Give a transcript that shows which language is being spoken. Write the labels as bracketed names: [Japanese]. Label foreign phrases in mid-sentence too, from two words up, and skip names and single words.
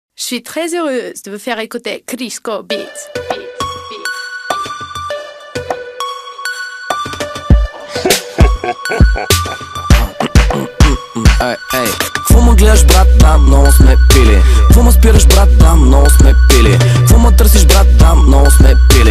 [French] suis très heureuse de vous faire écouter Crisco Beats. [Bulgarian] Ей, ей, какво ме гледаш, брат, да, много сме пили. Какво ме спираш, брат, да, много сме пили. Какво ме търсиш, брат, да, много сме пили.